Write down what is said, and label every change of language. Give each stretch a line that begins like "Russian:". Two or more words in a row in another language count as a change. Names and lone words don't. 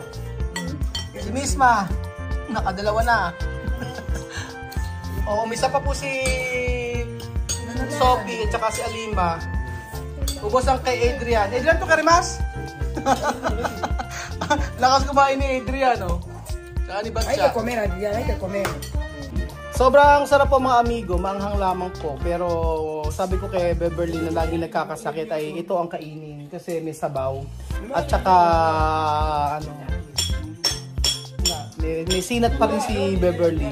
Filipino: Si Misma! Nakadalawa na! Oo, umisa pa po si Sophie at saka si Alima. Ubos ang kay Adrian. Adrian to karimas? Lakas kumain ni Adrian, oh. Saka ni Batya.
Spanish: Hay que comer, Adrián, hay que comer.
Filipino: Sobrang sarap po mga amigo, maanghang lamang po. Pero sabi ko kay Beverly na lagi nagkakasakit ay ito ang kainin. Kasi may sabaw. At saka, may sinat pa rin si Beverly.